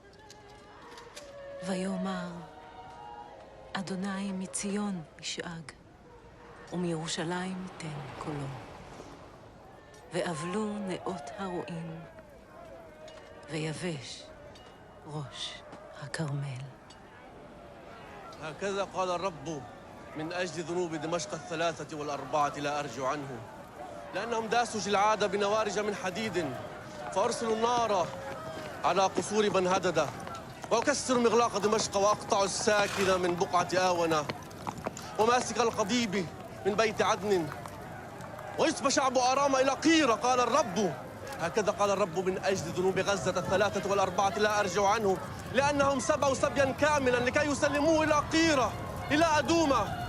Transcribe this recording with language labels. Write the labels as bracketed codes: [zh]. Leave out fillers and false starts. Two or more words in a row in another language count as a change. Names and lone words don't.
[he] ויאמר, אדוני מציון ישאג, ומירושלים ייתן קולו. ואבלו נאות הרועים, ויבש ראש הכרמל. [ar] هكذا قال الرب من أجل ذنوب دمشق 3 و4 لا أرجع عنه لأنهم داسوا جلعاد بنوارج من حديد فأرسلوا النار على قصور بن هدد وأكسر مغلاق دمشق وأقطع الساكن من بقعة آونة وماسك القضيب من بيت عدن ويسبى شعب أرام إلى قيرة قال الرب هكذا قال الرب من أجل ذنوب غزة 3 و4 لا أرجع عنه لأنهم سبوا سبيا كاملا لكي يسلموه إلى قيرة إلى أدومة